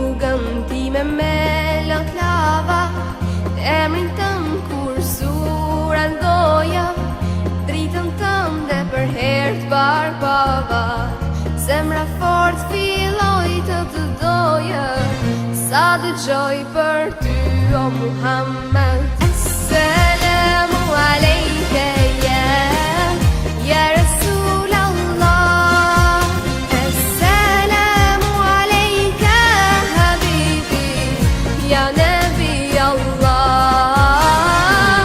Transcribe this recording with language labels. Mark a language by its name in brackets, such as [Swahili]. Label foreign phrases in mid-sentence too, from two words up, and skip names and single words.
[Albanian] kokën time me lët lava, emrin tëm kur sura ndoja, dritën tënde për herë t'parë pava. Zemra fort filloj të doja, sa dëgjoj për ty o Muhammed. [Arabic] سلام عليك يا رسول الله السلام عليك حبيبي يا نبي الله.